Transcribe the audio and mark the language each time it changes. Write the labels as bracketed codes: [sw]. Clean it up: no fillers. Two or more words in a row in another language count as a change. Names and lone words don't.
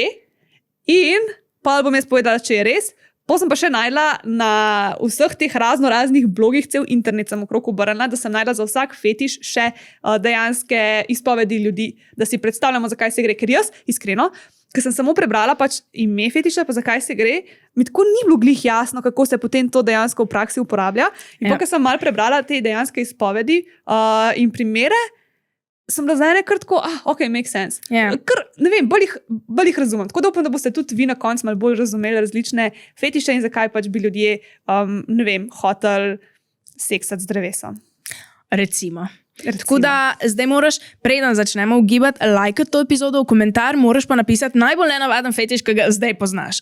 [sl] In pa bom jaz povedala, če je res. Potem sem pa še najdla na vseh teh raznih blogih, cel internet sem okrog obrnila, da sem najdla za vsak fetiš še dejanske izpovedi ljudi, da si predstavljamo, zakaj se gre. Ker jaz, iskreno, ker sem samo prebrala pač ime fetiša, pa zakaj se gre, mi tako ni bilo glih jasno, kako se potem to dejansko v praksi uporablja. In pa, ker sem malo prebrala te dejanske izpovedi in primere, sem razumela kar tako, [en] ok, make sense. [sl] Yeah. Kar, ne vem, bolj jih razumem. Tako da upam, da boste tudi vi na koncu malo bolj razumeli različne fetiše in zakaj pač bi ljudje, ne vem, hoteli seksati z drevesom. Recimo. Tako da zdaj moraš, preden začnemo ugibati, lajkati to epizodo v komentar, moraš pa napisati najbolj nenavaden fetiš, ki ga zdaj poznaš.